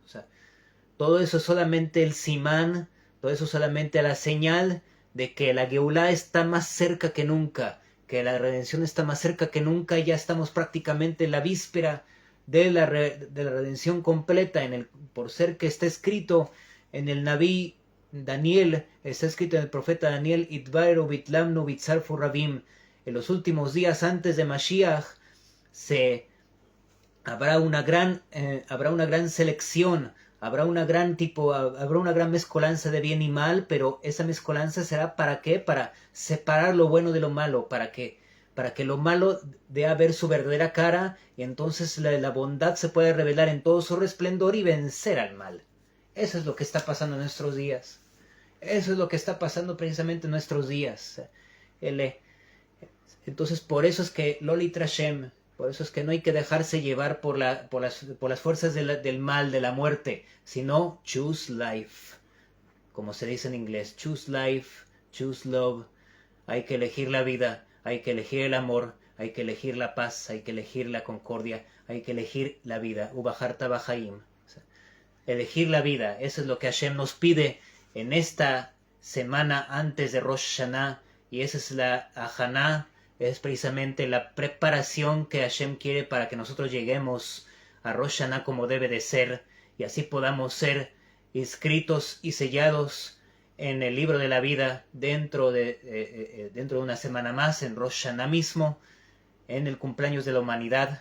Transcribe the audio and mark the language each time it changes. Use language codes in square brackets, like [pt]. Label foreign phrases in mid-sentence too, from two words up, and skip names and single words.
[es] Todo eso es solamente el simán, todo eso es solamente la señal de que la Geulá está más cerca que nunca, que la redención está más cerca que nunca. Ya estamos prácticamente en la víspera de la redención completa, por ser que está escrito en el Naví Daniel, está escrito en el profeta Daniel, [he] יתבררו ויתלבנו ויצרפו רבים, [es] en los últimos días antes de Mashiach habrá una gran selección, habrá una gran mezcolanza de bien y mal, pero esa mezcolanza será ¿para qué? Para separar lo bueno de lo malo, para que lo malo dé a ver su verdadera cara, y entonces la bondad se puede revelar en todo su resplendor y vencer al mal. Eso es lo que está pasando en nuestros días. Eso es lo que está pasando precisamente en nuestros días. Entonces, por eso es que Loli Trashem, por eso es que no hay que dejarse llevar por las fuerzas del mal, de la muerte, sino [en] choose life. [es] Como se dice en inglés, [en] choose life, choose love. [es] Hay que elegir la vida, hay que elegir el amor, hay que elegir la paz, hay que elegir la concordia, hay que elegir la vida. [he] ובחרת בחיים. [es] Elegir la vida, eso es lo que Hashem nos pide en esta semana antes de Rosh Hashanah, y esa es la Haná, es precisamente la preparación que Hashem quiere para que nosotros lleguemos a Rosh Hashanah como debe de ser, y así podamos ser inscritos y sellados en el libro de la vida dentro de una semana más, en Rosh Hashanah mismo, en el cumpleaños de la humanidad.